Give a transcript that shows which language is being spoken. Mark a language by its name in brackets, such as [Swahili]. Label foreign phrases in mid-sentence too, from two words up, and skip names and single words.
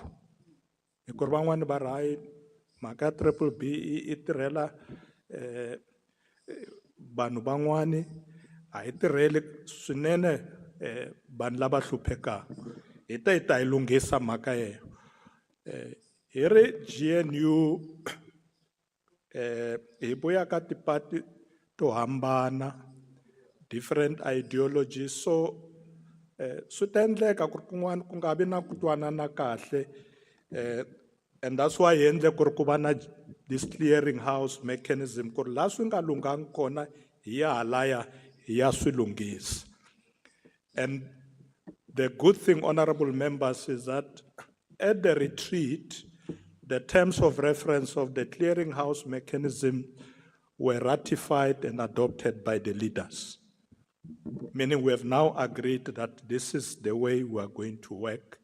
[Tsonga] Hi ku ri van'wani va ri hayi mhaka ya triple BE i tirhela vanhu van'wani a hi tirheli swinene vanhu lava hluphekaka. Hi ta hi lunghisa mhaka yeyo. Hi ri GNU hi vuya ka tipati to hambana, [English] different ideologies, [Tsonga] so swi ta endleka ku ri kun'wana ku nga vi na ku twanana kahle, [English] and that's why [Tsonga] hi endle ku ri ku va na [English] this clearing house mechanism [Tsonga] ku ri laha swi nga lunghangi kona hi ya halaya hi ya swi lunghisa. [English] And the good thing, honorable members, is that at the retreat, the terms of reference of the clearinghouse mechanism were ratified and adopted by the leaders. Meaning we have now agreed that this is the way we are going to work.